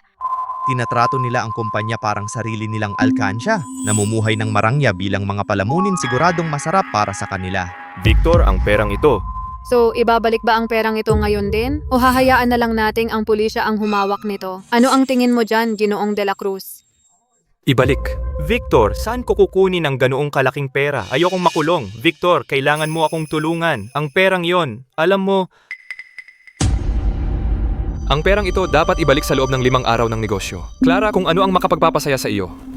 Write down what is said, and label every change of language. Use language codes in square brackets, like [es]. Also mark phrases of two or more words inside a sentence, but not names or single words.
[tl] Tinatrato nila ang kumpanya parang sarili nilang alkansya. Namumuhay ng marangya bilang mga palamunin siguradong masarap para sa kanila. Victor, ang perang ito. So, ibabalik ba ang perang ito ngayon din? O hahayaan na lang nating ang pulisya ang humawak nito? Ano ang tingin mo dyan, Ginoong de la Cruz? Ibalik. Victor, saan ko kukunin ang ganoong kalaking pera? Ayokong makulong. Victor, kailangan mo akong tulungan. Ang perang yon, alam mo... Ang perang ito dapat ibalik sa loob ng 5 araw ng negosyo. Clara, kung ano ang makapagpapasaya sa iyo.